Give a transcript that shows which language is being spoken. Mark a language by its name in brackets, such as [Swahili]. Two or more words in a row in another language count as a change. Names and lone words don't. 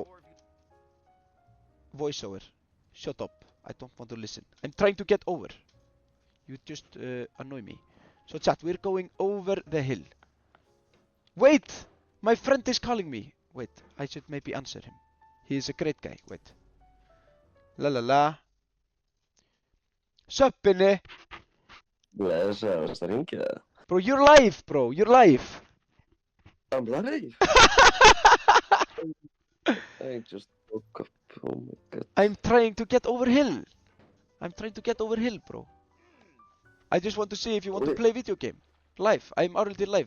[English] Voiceover. Shut up. I don't want to listen. I'm trying to get over. You just annoy me. So chat, we're going over the hill. Wait! My friend is calling me. Wait, I should maybe answer him. He is a great guy. Wait. La la la. [Icelandic] Söppinni! Blessaður, varstu að ringja það? [English] Bro, you're live, bro. You're live. I'm live. I just woke up. I'm trying to get over hill. I'm trying to get over hill, bro. I just want to see if you want to Wait. play video game. Live. I'm already live.